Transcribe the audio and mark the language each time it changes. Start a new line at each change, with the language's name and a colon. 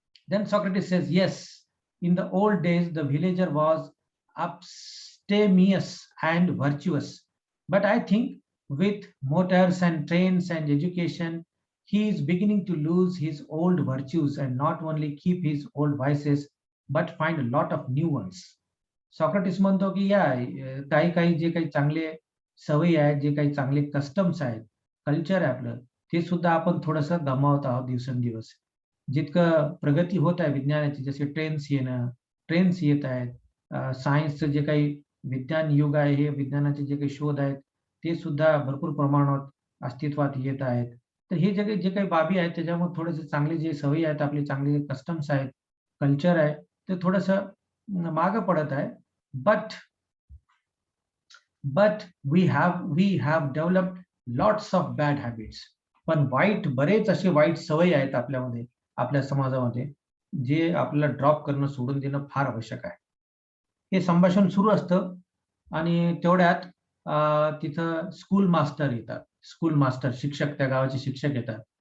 English: Then Socrates says, yes, in the old days the villager was abstemious and virtuous, but I think with motors and trains and education he is beginning to lose his old virtues and not only keep his old vices but find a lot of new ones.
Marathi: Socrates म्हणतो की काही जे काही चांगले सवयी आहेत, जे काही चांगले कस्टम्स आहेत, कल्चर आहे आपलं, ते सुद्धा आपण थोडंसं गमावत आहोत दिवसेंदिवस. जितकं प्रगती होत आहे विज्ञानाची, जसे ट्रेन्स येत आहेत, सायन्सचं जे काही विज्ञान युग आहे, हे विज्ञानाचे जे काही शोध आहेत ते सुद्धा भरपूर प्रमाणात अस्तित्वात येत आहेत. तर हे जे काही बाबी आहेत त्याच्यामुळे थोडेसे चांगले जे सवयी आहेत, आपले चांगले कस्टम्स आहेत, कल्चर आहे, ते थोडंसं मागं पडत आहे.
English: But we have developed lots of bad habits.
Marathi: पण बरेच असे वाईट सवयी आहेत आपल्यामध्ये, आपल्या समाजामध्ये, जे आपल्याला ड्रॉप करणं, सोडून देणं फार आवश्यक आहे. हे संभाषण सुरू असतं आणि तेवढ्यात तिथं स्कूल मास्टर येतात. स्कूल मास्टर, शिक्षक, त्या गावाचे शिक्षक येतात.